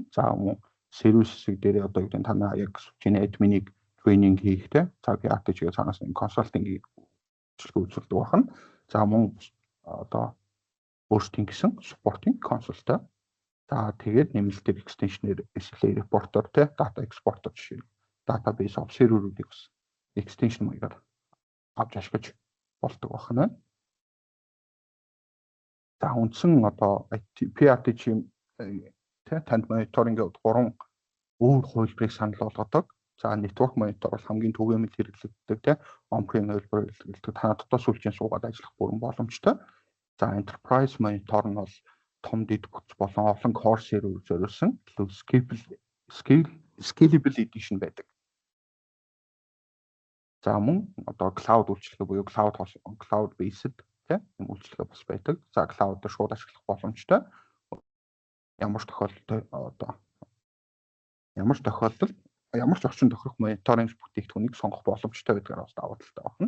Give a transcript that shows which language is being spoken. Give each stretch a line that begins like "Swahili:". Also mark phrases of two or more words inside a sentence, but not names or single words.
Mongolian: За мөн сервис хэсэг дээр одоо юу гэдэг танаа яг сүлжээний админийг тренинг хийхтэй. За PRTG-гээ цаанаас нь консалтингийг үзүүлдэг байна. За мөн одоо өөрсдийн гэсэн supporting консультаа. За тэгээд нэмэлтээр extension-ээр
English: SLA reporter
Mongolian: те
English: data exporter
Mongolian: жишээ
English: database of server-
Mongolian: уудыг бас extension маягаар авч ашиглаж болдог байна. За үндсэн одоо PRTG танд мониторингийн 3 өөр хувилбарыг санал болгодог. За
English: network monitor
Mongolian: бол хамгийн түгээмэл хэрэглэгддэг те on-prem хувилбар хэрэглэдэг. Та дотоод сүлжээн суугаад ажиллах бүрэн боломжтой. За
English: enterprise monitor
Mongolian: нь бол том дэд бүтц болон олон
English: core server
Mongolian: зориулсан
English: scalable edition
Mongolian: байдаг. За мөн одоо cloud үйлчилгээ буюу
English: cloud based
Mongolian: тийм үйлчилгээ бас байдаг. За cloud дээр шууд ашиглах боломжтой. Ямар ч орчин тохирох мониторинг бүтээгдэхүүнийг сонгох боломжтой байдгаар бас давуу талтай байна.